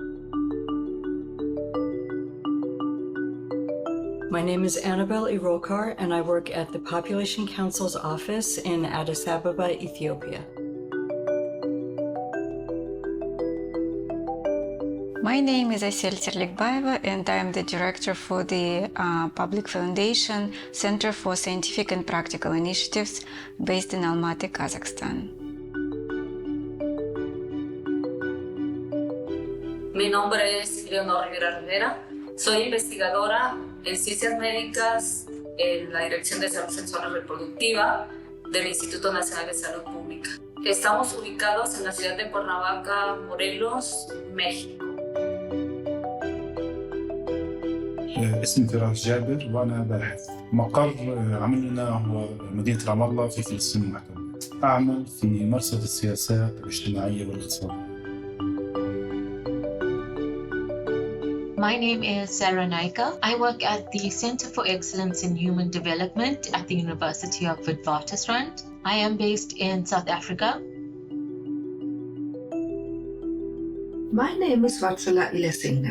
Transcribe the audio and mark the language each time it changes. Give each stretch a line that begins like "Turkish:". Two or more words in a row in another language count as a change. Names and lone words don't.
English: My name is Annabelle Irokar, and I work at the Population Council's office in Addis Ababa, Ethiopia. My name is Aysel Terlikbayeva, and I am the director for the Public Foundation Center for Scientific and Practical Initiatives based in Almaty, Kazakhstan.
Spanish: Mi nombre es Leonor Rivera Rivera. Soy investigadora en ciencias médicas en la Dirección de Salud Sexual y Reproductiva del Instituto Nacional de Salud Pública. Estamos ubicados en la ciudad de Cuernavaca, Morelos, México.
Arabic: اسمي فراس جابر وأنا باحث. مقر عملنا هو مدينة رام الله في فلسطين المحتلة. أعمل في مرصد السياسات الاجتماعية والاقتصادية.
English: My name is Sarah Naika. I work at the Center for Excellence in Human Development at the University of Witwatersrand. I am based in South Africa. My name is Vatsala Ilasingna.